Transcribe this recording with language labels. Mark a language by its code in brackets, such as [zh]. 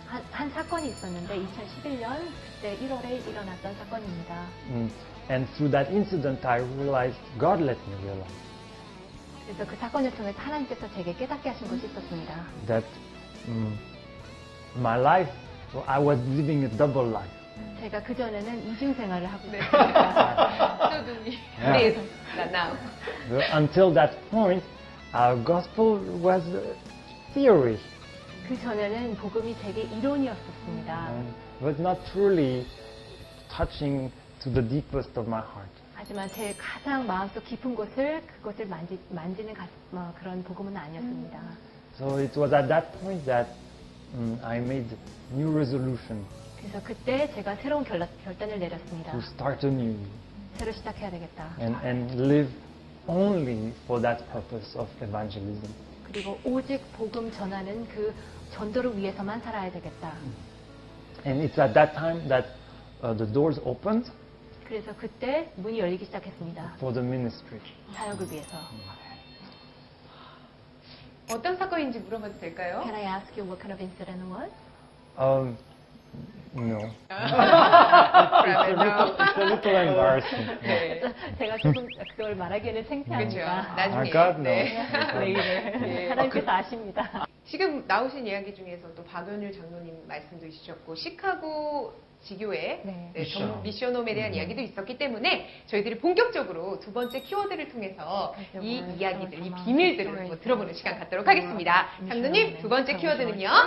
[ko] 한 사건이 있었는데 2011년 그때 1월에 일어났던 사건입니다. [en] And through that incident, I realized, God let me realize [ko] 그래서 그 사건을 통해서 하나님께서 제게 깨닫게 하신 것이 있었습니다. that my life, I was living a double life. 제가 그 전에는 이중 생활을 하고 네. 있었습니다. 소둥이. [en] Yeah. Not now. Until that point, our gospel was theory, [ko] 그 전에는 복음이 제게 이론이었었습니다. [en] but not truly touching to the deepest of my heart. [ko] 하지만 제 가장 마음속 깊은 그것을 만지는 그런 복음은 아니었습니다. [en] So it was at that point that I made new resolution [ko] 그래서 그때 제가 새로운 결단을 내렸습니다. [en] to start anew [ko] 새로 시작해야 되겠다. [en] and live only for that purpose of evangelism. [ko] 그리고 오직 복음 전하는 그 전도를 위해서만 살아야 되겠다. [en] And it's at that time that the doors opened [ko] 그래서 그때 문이 열리기 시작했습니다. [en] for the ministry. [ko] 사역을 위해서. 어떤 사건인지 물어봐도 될까요? [en] Can I ask you what kind of incident it was? No. [ko] 그러면 [en] It's a little embarrassing. [ko] 네. 제가 조금 그걸 말하기에는 그렇죠. 창피합니다. 나중에. [en] I got no. [ko] 네. 레이를 네. 하나님께서 아십니다. 지금 나오신 이야기 중에서 또 박연율 장로님 말씀도 있으셨고 시카고 지교회 네. 미션홈에 대한 이야기도 있었기 때문에 저희들이 본격적으로 두 번째 키워드를 통해서 이 이야기들, 이 비밀들을 한번 들어보는 시간 갖도록 하겠습니다. 장로님 두 번째 키워드는요?